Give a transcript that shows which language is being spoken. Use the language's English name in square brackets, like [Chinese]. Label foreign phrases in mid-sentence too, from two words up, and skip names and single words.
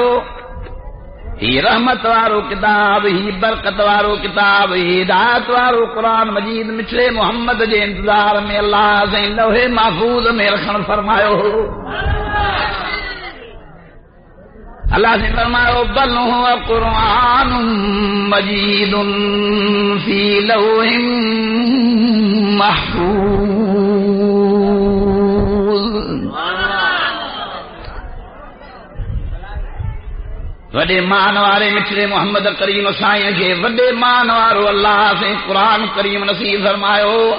[Sindhi] ही रहमत वारो किताब, ही बरकत वारो किताब, ही हिदायत वारो क़ुरान मजीद मिठड़े मोहम्मद जे इंतज़ार में अल्लाह से लौहे महफूज़ में रखण फरमायो। [Arabic] अल्लाह ने फरमायो بل هو قرآن مجيد في لوح محفوظ. [Sindhi] वॾे मान वारे मिठड़े मोहम्मद करीम साईं खे वॾे मान वारो अल्लाह से क़ुरान करीम नसीब फरमायो।